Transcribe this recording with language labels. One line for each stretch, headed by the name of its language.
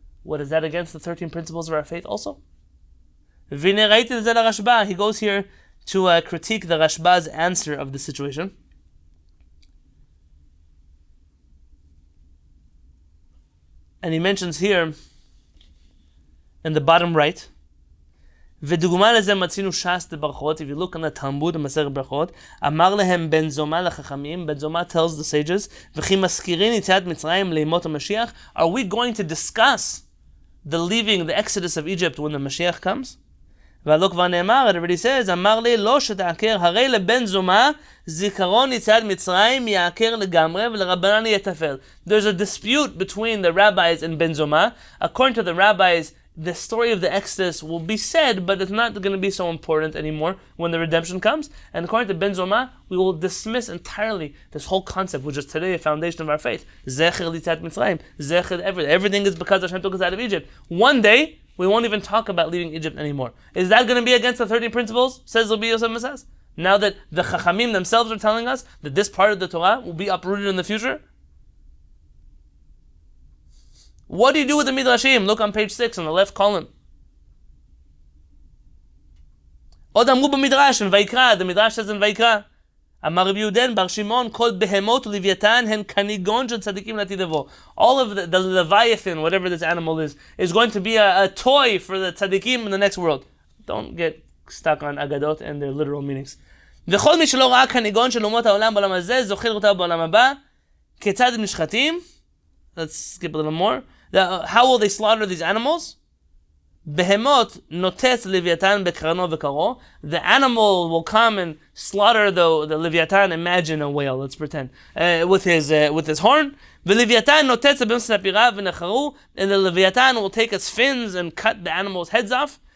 English: What is that against the 13 principles of our faith also? He goes here to critique the Rashba's answer of the situation. And he mentions here, in the bottom right,
Hebrew: ודוגמה לזה מצינו ש"ס בברכות. If you look on the Talmud, במסכת ברכות, אמר להם בן זומא לחכמים, בן זומא
English: tells the sages,
Hebrew: וכי מזכירין יציאת מצרים לימות המשיח.
English: Are we going to discuss the leaving, the exodus of Egypt when the Mashiach comes?
Hebrew: והלא כבר נאמר,
English: it already says,
Hebrew: אמר לי לא שתעקר, הרי לבן זומא זיכרון יציאת מצרים יעקר לגמרי ולרבנן יתפל.
English: There's a dispute between the rabbis and Ben Zoma. According to the rabbis, the story of the Exodus will be said, but it's not going to be so important anymore when the redemption comes. And according to Ben Zoma, we will dismiss entirely this whole concept, which is today a foundation of our faith. Zecher litzat Mitzrayim. Zecher everything. Everything is because Hashem took us out of Egypt. One day, we won't even talk about leaving Egypt anymore. Is that going to be against the 13 principles? Says Rabbi Yosef Massas. Now that the Chachamim themselves are telling us that this part of the Torah will be uprooted in the future? What do you do with the Midrashim? Look on page 6 on the left column.
Hebrew: עוד אמרו במדרש, in ויקרא,
English: the Midrash says in
Hebrew: ויקרא, אמר רבי יהודן בר שמעון, כל בהמות ולוויתן הן כניגון של צדיקים לעתיד לבוא.
English: All of the Leviathan, whatever this animal is going to be a toy for the tzadikim in the next world. Don't get stuck on agadot and their literal meanings.
Hebrew: וכל מי שלא ראה כניגון של אומות העולם בעולם הזה, זוכר אותה בעולם הבא, כיצד הם נשחטים?
English: Let's skip a little more. How will they slaughter these animals?
Hebrew: Behemot notet Leviathan bekarno vekaro.
English: The animal will come and slaughter the Leviathan. Imagine a whale, let's pretend, with his horn.
Hebrew: Leviathan notet b'msapira v'necharu,
English: and the Leviathan will take its fins and cut the animal's heads off.